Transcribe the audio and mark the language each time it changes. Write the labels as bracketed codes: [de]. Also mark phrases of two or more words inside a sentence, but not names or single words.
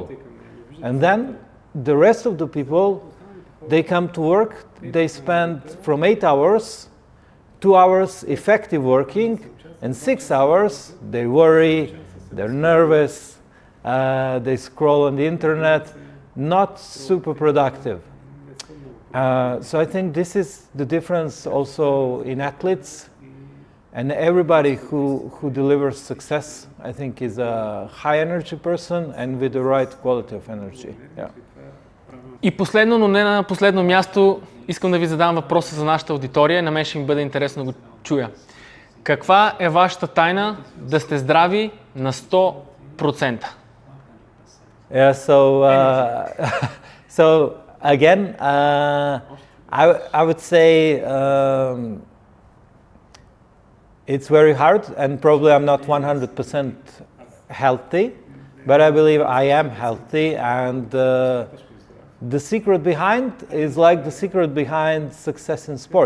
[en] And then the rest of the people, they come to work, they spend from 8 hours, 2 hours effective working, and 6 hours they worry, they're nervous, they scroll on the internet, not super productive. So I think this is the difference also in athletes, and everybody who delivers success, I think, is a high energy person and with the right quality of energy. Yeah. [bg] И последно, но не на последно място, искам да ви задам въпроса за нашата аудитория. На мен ще ми бъде интересно да го чуя. Каква е вашата тайна да сте здрави на 100%? [en] Yeah, so again, I would say it's very hard, and probably I'm not 100% healthy, but I believe I am healthy, and the secret behind is like the secret behind success in sport.